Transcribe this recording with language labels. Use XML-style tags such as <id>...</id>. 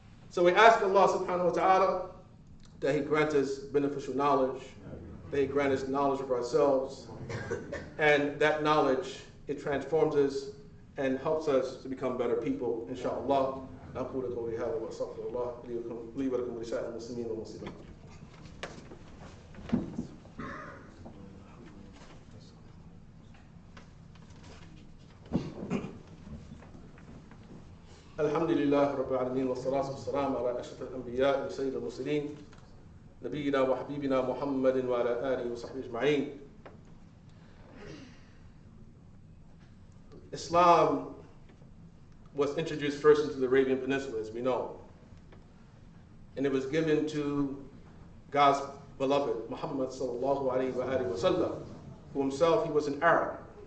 <en>So we ask Allah subhanahu wa ta'ala that He grant us beneficial knowledge, that He grant us knowledge of ourselves, and that knowledge, it transforms us and helps us to become better people, inshallah.</en> <ar>أقول قولي هذا وأستغفر الله لي ولكم ولسائر المسلمين والمسلمات. الحمد لله رب العالمين والصلاة والسلام على أشرف الأنبياء وسيد المرسلين نبينا وحبيبنا محمد وعلى آله وصحبه أجمعين.</ar> <en>Islam was introduced first into the Arabian Peninsula, as we know. And it was given to God's beloved, Muhammad sallallahu alayhi wa sallam, who himself, he was an Arab.</en>